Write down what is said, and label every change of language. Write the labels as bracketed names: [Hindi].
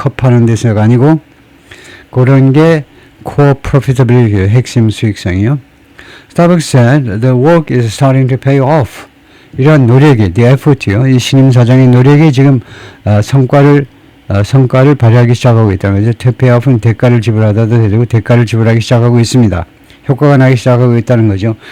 [Korean] 컵 파는 데서가 아니고 그런 게 core profitability 핵심 수익성이요. [English] Starbucks said the work is starting to pay off. [Korean] 이런 노력이, the effort요. 이 신임 사장의 노력이 지금 성과를 발휘하기 시작하고 있다는 거죠. pay off는 대가를 지불하다도 되고 대가를 지불하기 시작하고 있습니다. 효과가 나기 시작하고 있다는 거죠.